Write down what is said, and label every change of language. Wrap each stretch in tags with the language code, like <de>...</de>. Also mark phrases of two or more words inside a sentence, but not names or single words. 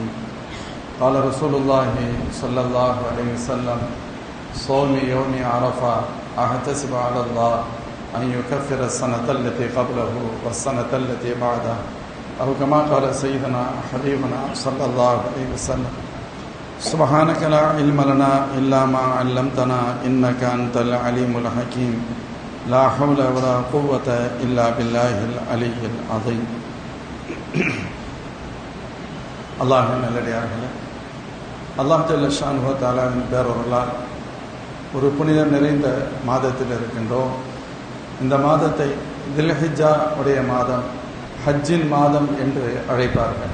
<ar>قال رسول الله صلى الله عليه وسلم: صوم يوم عرفة أحتسب على الله أن يكفر السنة التي قبله والسنة التي بعده، أو كما قال سيدنا حبيبنا صلى الله عليه وسلم: سبحانك لا علم لنا إلا ما علمتنا إنك أنت العليم الحكيم. لا حول ولا قوة إلا بالله العلي العظيم.</ar> <ta>அல்லாஹ்வின் நல்லடியார்களே,</ta> <ar>الله جل شأنه وتعالى</ar> <ta>பேரருளால் ஒரு புனிதம் நிறைந்த மாதத்தில் இருக்கின்றோம். இந்த மாதத்தை தில்ஹிஜ்ஜா உடைய மாதம், ஹஜ்ஜின் மாதம் என்று அழைப்பார்கள்.</ta>